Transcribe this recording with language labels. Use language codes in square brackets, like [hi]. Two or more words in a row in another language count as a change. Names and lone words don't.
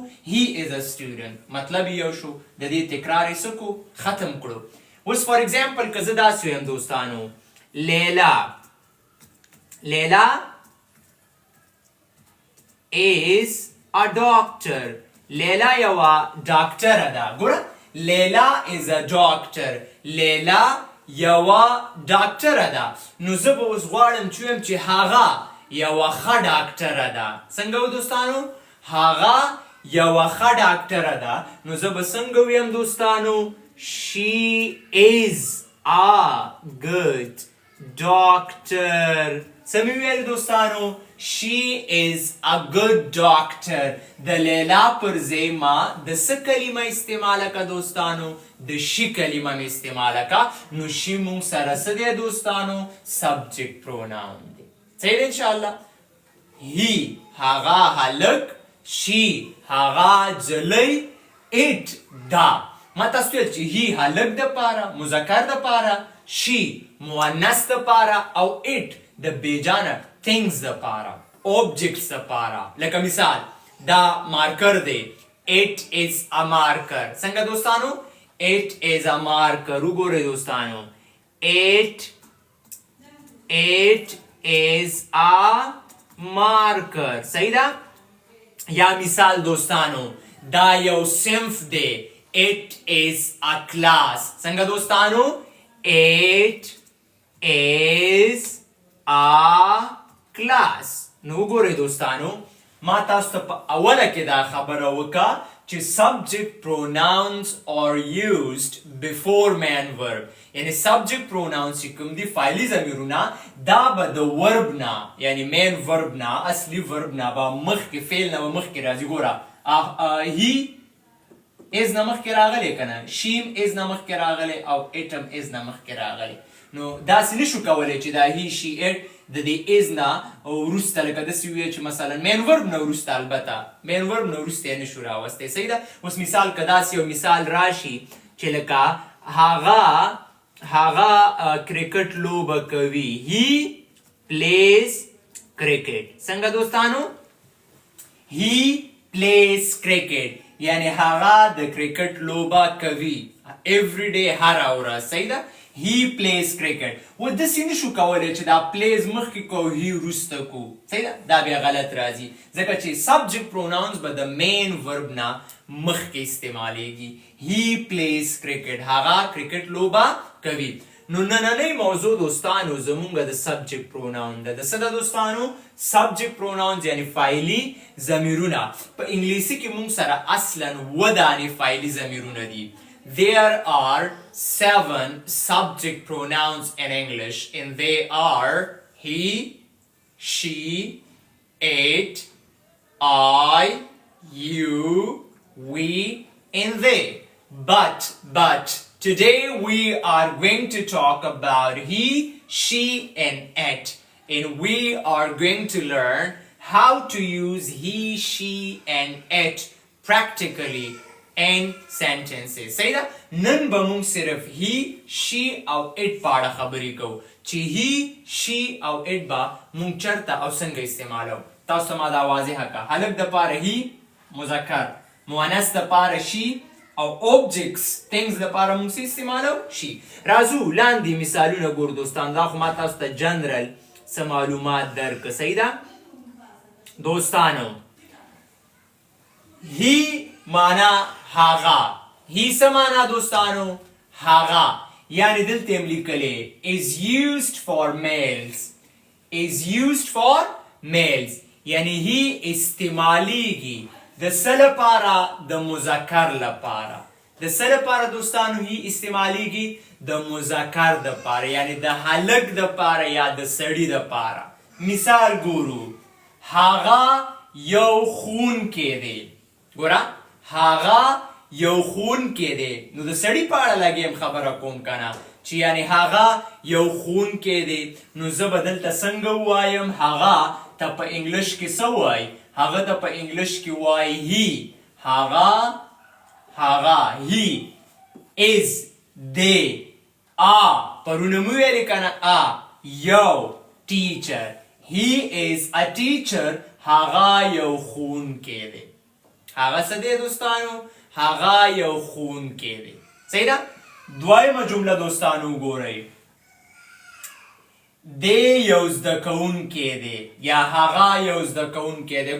[en] he is a student. [ps] مطلب یو شو. د دې تکرار یې څه کو؟ ختم کړو. اوس [en] for example [ps] که زه داسې ویم دوستانو، لیلا [en] is a doctor. [ps] لیلا یوه ډاکټره ده. ګوره، لیلا [en] is a doctor. [ps] لیلا یوه ډاکټره ده. نو زه به اوس غواړم چې ویم چې هغه یوه ښه ډاکټره ده. څنګه و دوستانو؟ هغه یوه ښه ډاکټره ده. نو زه به څنګه ویم دوستانو؟ [en] she is a good doctor. [ps] څه مې ویل دوستانو؟ [en] she is a good doctor. [ps] د لیلا پر ځای ما د څه کلمه استعماله که دوستانو؟ د شي کلمه مې استعماله که. نو شي مونږ سره څه دی دوستانو؟ [en] subject pronoun [ps] دی. صحیح دی انشاءالله. he هغه هلک، she هغه جلی، it دا. ما تاسو ویل چې he هلک دپاره مذکر دپاره، she مؤنث دپاره او it د بیجانه things دپاره objects دپاره. لکه مثال دا مارکر دی، [en] it is a marker. [ps] څنګه دوستانو؟ [en] it is a marker. [ps] وګورئ دوستانو [en] it is a marker. [ps] صحیح ده؟ یا مثال دوستانو دا یو صنف دی، [en] it is a class. [ps] څنګه دوستانو؟ [en] it is a class. [ps] نو وګورئ دوستانو ما تاسو ته په اوله کې دا خبره وکړه چې [en] subject pronouns are used before main verb. [ps] یعنی [en] subject pronouns [ps] چې کوم دي فعلي ضمیرونه دا به د ورب نه یعنی [en] main verb [ps] نه اصلي verb نه به مخکې فعل نه به مخکې راځي. ګوره [en] he is [ps] نه مخکې راغلی که نه، شیم is نه مخکې راغلی او اټم is نه مخکې راغلی. نو داسې نشو کولی چې دا [en] he she it [ps] د دې is نه وروسته لکه داسې ووایو چې مثلا [en] main verb [ps] نه وروسته، البته [en] main verb [ps] نه وروسته یې نشو راوستی. صحیح ده؟ اوس مثال که داسې یو مثال راشي چې لکه هغه کرکټ لوبه کوي، [en] he plays cricket. [ps] څنګه دوستانو؟ [en] he plays cricket [ps] یعنی هغه د کرکټ لوبه کوي [en] every day [ps] هره ورځ. صحیح ده؟ [en] he plays cricket. [ps] و داسې نشو کولی چې دا plays مخکې کو he وروسته کو. صحیح ده؟ دا بیا غلط راځي ځکه چې [en] subject pronouns [ps] به د [en] main verb [ps] نه مخکې استعمالیږي. [en] he plays cricket [ps] هغه کرکټ لوبه کوي. نو نننۍ موضوع دوستانو زمونږ د [en] subject pronoun [ps] ده. د څه ده دوستانو؟ [en] subject pronouns [ps] یعنی فعلي ضمیرونه. په انګلیسي کې مونږ سره اصلا اووه دانې فعلي ضمیرونه دي. [en] There are 7 subject pronouns in English and they are he, she, it, I, you, we, and they. But today we are going to talk about he, she, and it. And we are going to learn how to use he, she, and it practically in sentences. [ps] صحیح ده؟ نن به مونږ صرف [en] he, she [ps] او it په اړه خبرې کوو چې [en] he, she [ps] او it به مونږ چرته او څنګه استعمالو. تاسو ما دا واضحه کړه. هلک دپاره he مذکر، مؤنث دپاره she او [en] objects things [ps] دپاره مونږ څه استعمالو؟ she. راځو لاندې مثالونه ګورو دوستان. دا خو ما تاسو ته جنرال څه معلومات درکړه. صحیح ده دوستانو؟ he معنا هغه، he څه معنا دوستانو؟ هغه. یعنی دلته یې لیکلی [en] is used for males. is used for males [ps] یعنی he استعمالیږي د څه لپاره؟ د مذکر لپاره. د څه لپاره دوستانو he استعمالیږي؟ د مذکر دپاره یعنی د هلک دپاره یا د سړي دپاره. مثال ګورو هغه یو ښوونکی دی. ګوره هغه یو ښوونکی دی. نو د سړي په اړه لږ خبره کوم که نه چې یعنی هغه یو ښوونکی دی. نو زه به دلته څنګه ووایم؟ هغه ته په انګلش کې څه وایي؟ هغه ته په انګلش کې وایي he. هغه [en] he is [ps] دی پرونه مو ویلې که نه یو teacher. [en] he is a teacher [ps] هغه یو ښوونکی دی. هغه څه دی دوستانو؟ هغه یو ښوونکی دی. صحیح ده؟ دویمه جمله دوستانو وګورئ دی یو زده کوونکی دی یا هغه یو زده کوونکی دی.